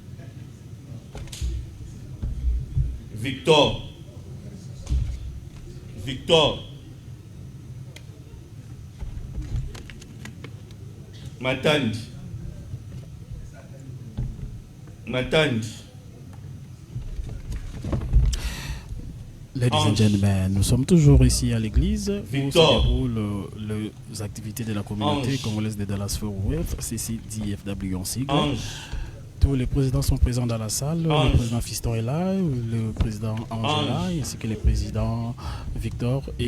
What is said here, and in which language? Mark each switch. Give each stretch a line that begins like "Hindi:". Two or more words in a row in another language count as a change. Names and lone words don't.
English: Victor. Victor. Matandi. Matandi. Ladies and gentlemen,
French: nous sommes toujours ici à l'église où se Victor. déroulent les activités de la communauté Ange. congolaise de Dallas-Fort Worth, CCDFW en sigle. Ange. Tous les présidents sont présents dans la salle. Ange. Le président Fiston est là, le président Ange est là, ainsi que le président Victor est